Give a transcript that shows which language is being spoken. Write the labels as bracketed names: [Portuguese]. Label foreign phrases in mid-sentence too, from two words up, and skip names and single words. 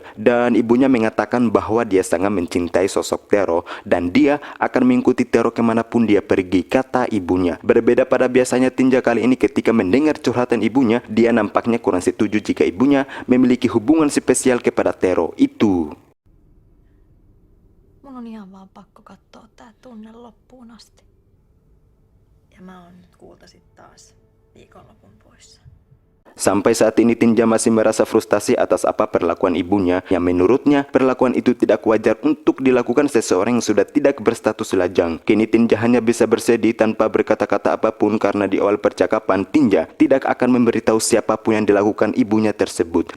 [Indonesian] Dan ibunya mengatakan bahwa dia sangat mencintai sosok Tero dan dia akan mengikuti Tero kemanapun dia pergi, kata ibunya. Berbeda pada biasanya, Tinja kali ini ketika mendengar curhatan ibunya, dia nampaknya kurang setuju jika ibunya memiliki hubungan spesial kepada Tero itu. [Finnish] Mun on ihan vaan pakko katsoa tää tunne loppuun asti. Ja mä oon nyt kultasit taas viikonlopun poissa. [Indonesian] Sampai saat ini Tinja masih merasa frustasi atas apa perlakuan ibunya, yang menurutnya perlakuan itu tidak wajar untuk dilakukan seseorang yang sudah tidak berstatus lajang. Kini Tinja hanya bisa bersedih tanpa berkata-kata apapun karena di awal percakapan Tinja tidak akan memberitahu siapapun yang dilakukan ibunya tersebut.